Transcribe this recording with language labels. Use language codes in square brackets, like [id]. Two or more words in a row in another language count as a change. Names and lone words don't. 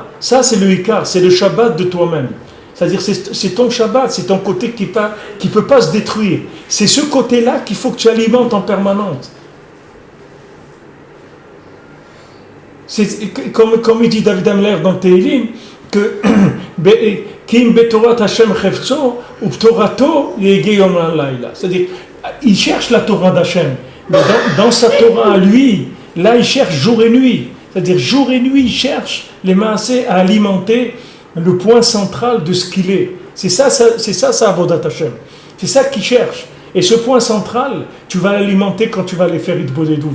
[fr] Ça, c'est le Ikar, c'est le Shabbat de toi-même. C'est-à-dire, c'est ton Shabbat, c'est ton côté qui ne peut pas se détruire. C'est ce côté-là qu'il faut que tu alimentes en permanence. C'est comme il dit David Amler dans Tehillim, que [he] כי אם בתורת השם חפצו ובתורתו יהגה יומם לילה. [fr] C'est-à-dire, il cherche la Torah d'Hashem, mais dans sa Torah à lui, là, il cherche jour et nuit. C'est-à-dire, jour et nuit, il cherche les maaseh à alimenter le point central de ce qu'il est. C'est ça sa [he] עבודת השם. [fr] C'est ça qu'il cherche. Et ce point central, tu vas l'alimenter quand tu vas aller faire Hitbodedut.